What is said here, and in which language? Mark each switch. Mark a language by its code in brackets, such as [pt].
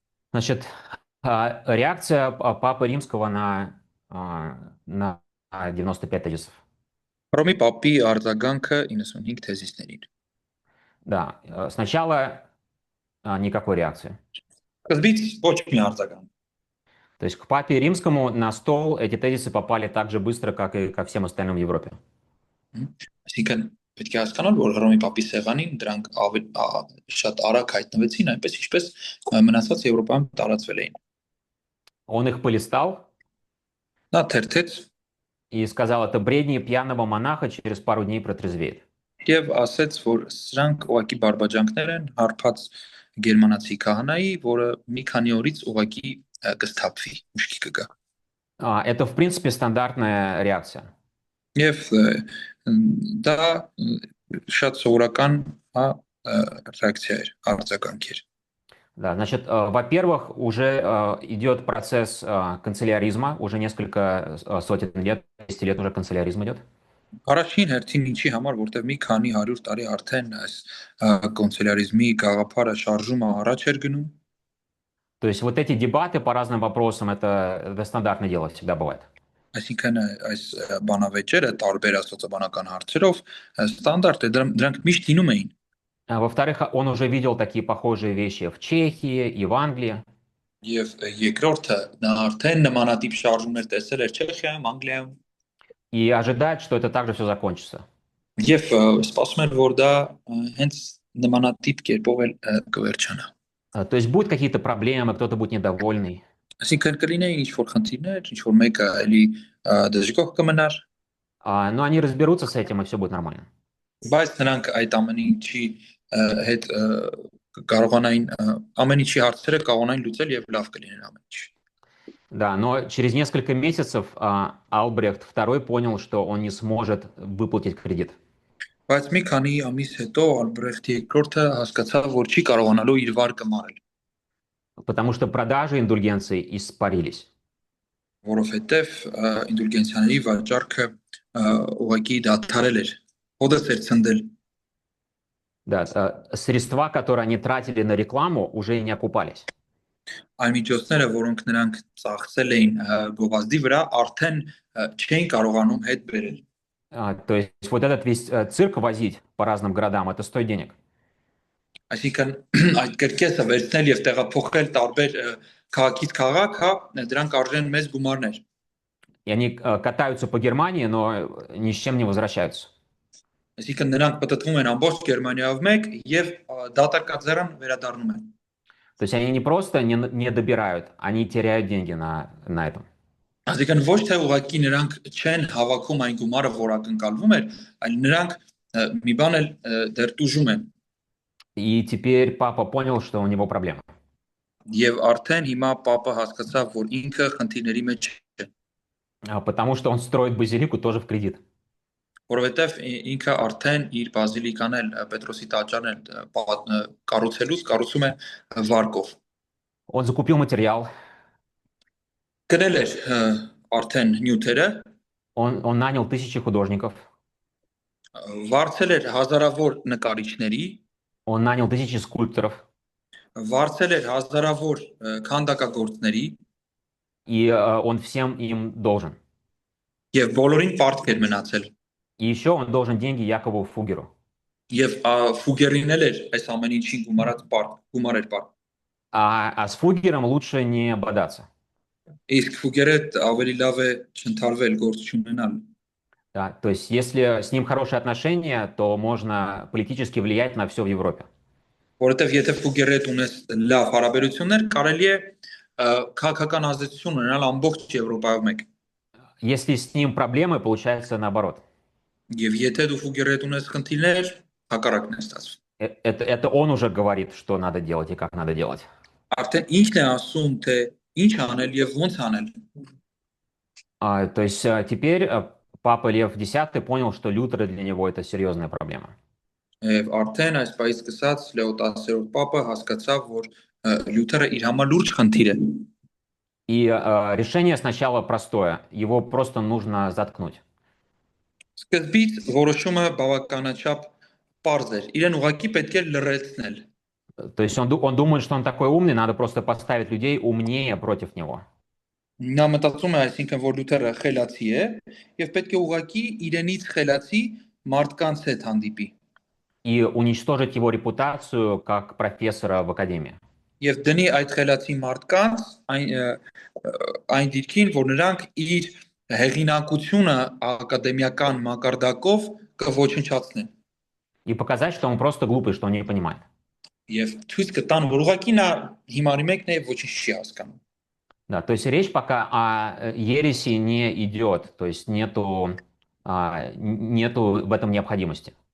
[ru] Значит, реакция Папы Римского на 95 тезисов. [hy] Հռոմի պապի արձագանքը 95 թեզիսներին։ [ru] Да, сначала никакой реакции. [hy] Սկզբից ոչ մի արձագանք։ [ru] То есть к папе римскому на стол эти тезисы попали так же быстро, как и ко всем остальным в Европе. [hy] Այսինքն պետք է հասկանալ, որ Հռոմի Պապի սեղանին դրանք շատ արագ հայտնվեցին, այնպես ինչպես մնացած Եվրոպայում տարածվել էին։ [ru] Он их полистал [hy] Նա թերթեց [ru] и сказал, это бредни пьяного монаха через пару дней протрезвеет. [hy] եւ ասաց, որ սրանք ուղակի բարբաջանքներ են հարբած գերմանացի քահանայի, որը մի քանի օրից ուղակի կսթափվի, ուշքի կգա։ [ru] Это, в принципе, стандартная реакция. [hy] Եվ դա շատ սովորական реакция էր, արձագանք էր։ [ru] Да, значит, во-первых, уже идет процесс канцеляризма, уже несколько сотен лет, 200 лет уже канцеляризм идет. [hy] Առաջին հերթին ինչի համար, որտեղ մի քանի 100 տարի արդեն այս կոնսուլյարիզմի գաղափարը շարժումը առաջ էր գնում։ [ru] То есть вот эти дебаты по разным вопросам, это стандартное дело, всегда бывает. [hy] Այսինքն այս բանավեճերը տարբեր աստվածաբանական հարցերով ստանդարտ է, դրանք միշտ լինում էին։ [ru] Во-вторых, он уже видел такие похожие вещи в Чехии и в Англии. [hy] Եվ երկրորդը նա արդեն նմանատիպ շարժումներ տեսել էր Չեխիայում, Անգլիայում։ [ru] И ожидает, что это также все закончится. [hy] Եվ սպասում էր, որ դա հենց նմանատիպ կերպով էլ կվերջանա։ [ru] То есть будут какие-то проблемы, кто-то будет недовольный. [hy] Այսինքն կլինեին ինչ-որ խնդիրներ, ինչ-որ մեկը էլի դժգոհ կմնար, [ru] Но они разберутся с этим, и все будет нормально. [hy] բայց նրանք այդ ամեն ինչի հետ կարողանային ամեն ինչի հարցերը կարողանային լուծել եւ լավ կլիներ ամեն ինչ։ [ru] Да, но через несколько месяцев Албрехт II понял, что он не сможет выплатить кредит. [hy] Բայց մի քանի ամիս հետո Ալբրեխտ II հասկացավ, որ չի կարողանալու իր վարկը մարել, [ru] Потому что продажи индульгенций испарились. [hy] որովհետեւ ինդուլգենցիաների վաճառքը ուղղակի դադարել էր, հոդս էր ցնդել։ [ru] Да, средства, которые они тратили на рекламу, уже не окупались. [hy] Այն միջոցները, որոնք նրանք ծախսել էին գովազդի վրա, արդեն չէին կարողանում հետ բերել։ [ru] То есть вот этот весь цирк возить по разным городам, это стоит денег. [hy] Այսինքն այդ կրկեսը վերցնել եւ տեղափոխել տարբեր քաղաքից քաղաք, հա, դրանք արժեն մեծ գումարներ։ [ru] И они катаются по Германии, но ни с чем не возвращаются. [hy] Այսինքն նրանք պատտվում են ամբողջ Գերմանիայով մեկ եւ դատակաձեռան վերադառնում են։ [ru] То есть они не просто не добирают, они теряют деньги на этом. [hy] Այսինքն ոչ թե ուղղակի նրանք չեն հավաքում այն գումարը, որ ակնկալվում էր, այլ նրանք մի բան էլ դեռ տուժում են։ [ru] И теперь папа понял, что у него проблема. [hy] Եվ արդեն հիմա Պապը հասկացավ, որ ինքը խնդիրների մեջ է, [ru] Потому что он строит базилику тоже в кредит. [hy] որովհետեւ ինքը արդեն իր բազիլիկան էլ Պետրոսի տաճարն էլ կառուցում է վարկով։ [ru] Он закупил материал, [hy] Գնել էր արդեն նյութերը, [ru] он нанял тысячи художников, [hy] վարձել էր հազարավոր նկարիչների, [ru] он нанял тысячи скульпторов, [hy] վարձել էր հազարավոր քանդակագործների [ru] и он всем им должен. [hy] եւ բոլորին պարտք էր մնացել։ [ru] И еще он должен деньги Якову Фугеру. [hy] Եվ Ֆուգերին էլ էր այս ամեն ինչին գումարած գումար էր պարտք։ [ru] А с Фугером лучше не бодаться. [hy] Իսկ Ֆուգերը ավելի լավ է չընթարվել, գործ չունենալ։ [ru] Да, то есть если с ним хорошие отношения, то можно политически влиять на все в Европе. [hy] Որովհետեւ եթե Ֆուգերը հետ ունես լավ հարաբերություններ, կարելի է քաղաքական ազդեցություն ունենալ ամբողջ Եվրոպայով մեկ։ [ru] Если с ним проблемы, получается наоборот. [hy] Եվ եթե դու Ֆուգերը հետ ունես խնդիրներ, հակառակն է ստացվում։ [ru] Это он уже говорит, что надо делать и как надо делать. [hy] Արդեն ինքն է ասում, թե ինչ անել եւ ոնց անել։ [ru] То есть теперь папа Лев X понял, что Лютер для него это серьезная проблема. [hy] Եվ արդեն այս պայից սկսած Լեո 10-րդ Պապը հասկացավ, որ Լյութերը իր համար լուրջ խնդիր է։ [ru] И решение сначала простое. Его просто нужно заткнуть. [hy] Սկզբից որոշումը բավականաչափ պարզ էր։ Իրեն ուղղակի պետք է լրացնել։ [ru] То есть он думает, что он такой умный, надо просто поставить людей умнее против него. [hy] Նա մտածում է, այսինքն որ Լյութերը խելացի է եւ պետք է ուղղակի իրենից խելացի մարդկանց հետ հանդիպի։ [ru] И уничтожить его репутацию как профессора в академии. [hy] եւ դնի այդ խելացի մարդկանց այն դիրքին, որ նրանք իր հեղինակությունը ակադեմիական մակարդակով կոչնչացնեն։ [ru] И показать, что он просто глупый, что он не понимает. [hy] Եվ ցույց կտան, որ ուղղակի նա հիմարի մեկն է եւ ոչինչ չի հասկանում։ [ru] Да, то есть речь пока о ереси не идет, то есть нету в этом необходимости.